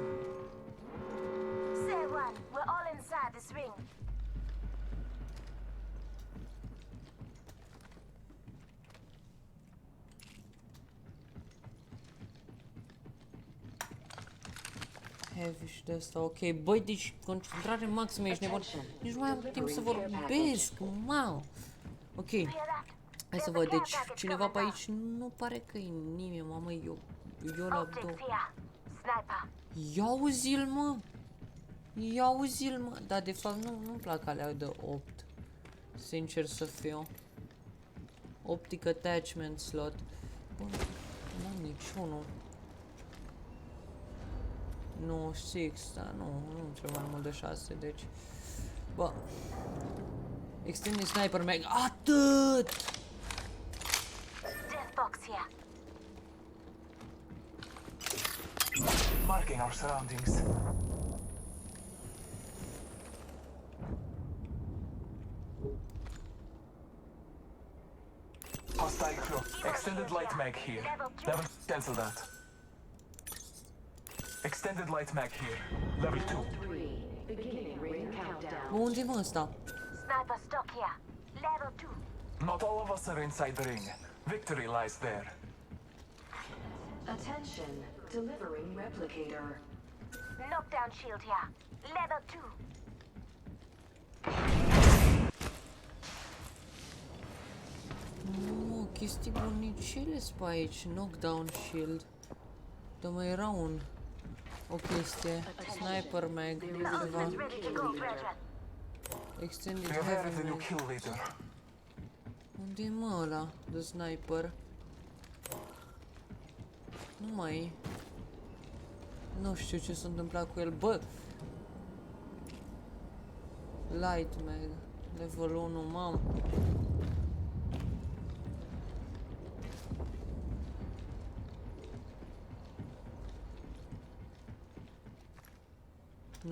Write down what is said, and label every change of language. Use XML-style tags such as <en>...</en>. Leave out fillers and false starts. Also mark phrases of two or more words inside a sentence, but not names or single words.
<en>Say one, we're all inside this ring.</en> <ro>Heavy și de asta, ok. Băi, deci concentrare maximă, ești nebun. Nici nu mai am timp să vorbesc, mamă. Ok.</ro> <en>Hear that?</en> <ro>Hai să văd, deci cineva pe aici nu pare că e nimeni, mamă, eu la Optics două.</ro> <en>here. Sniper.</en> <ro>Ia uzi-l, mă! Ia uzi-l, mă! Dar de fapt nu-mi plac alea de 8. Sincer să fiu.</ro> <en>Optic attachment slot.</en> <ro>Bă, n-am niciunul. 96, dar nu trebuie mai mult de 6, deci...</ro> <en>Bă... Extended sniper mag...</en> <ro>Atât!</ro> <en>Death box here. Marking our surroundings. Hostile crew. Extended light mag here. Level cancel that. Extended light mag here. Level 2. 3. Beginning ring countdown.</en> <ro>Bă, unde-i mă ăsta?</ro> <en>Sniper stock here. Level 2. Not all of us are inside the ring. Victory lies there. Attention. Delivering replicator. Knockdown shield here. Level 2.</en> <ro>Nu, chestii bunicele pe aici.</ro> <en>Knockdown shield.</en> <ro>Dar mai era o chestie.</ro> <en>Sniper mag. Ceva. Ultimate's ready to go, brethren. Extended We have heavy hired the new mag. kill leader.</en> <ro>Unde-i mă ăla de sniper? Nu mai e. Nu știu ce s-a întâmplat cu el. Bă!</ro> <en>Light mag. Level 1,</en> <ro>mam. Nu</ro>